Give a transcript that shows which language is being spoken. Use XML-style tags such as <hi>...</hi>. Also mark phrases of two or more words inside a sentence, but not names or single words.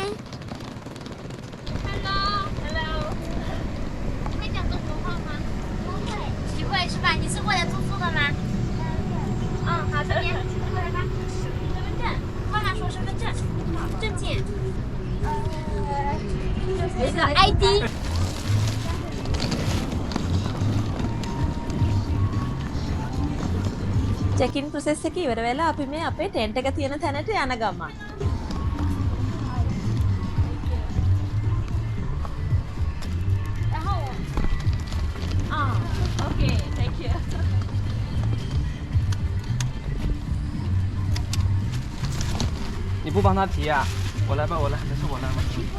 <en>Hello.</en> <zh>会讲中国话吗？不会。不会是吧？你是过来住宿的吗？嗯，好，这边过来吧。身份证，帮他说身份证，证件。那个 ID。</zh> <en>check-in process</en> <si>එක ඉවර වෙලා අපි මේ අපේ ටෙන්ට් එක තියෙන තැනට යන ගමන්.</si> <en>Okay, thank you.</en> <zh>你不帮他提啊？我来吧，我来，没事，我来，我来。</zh>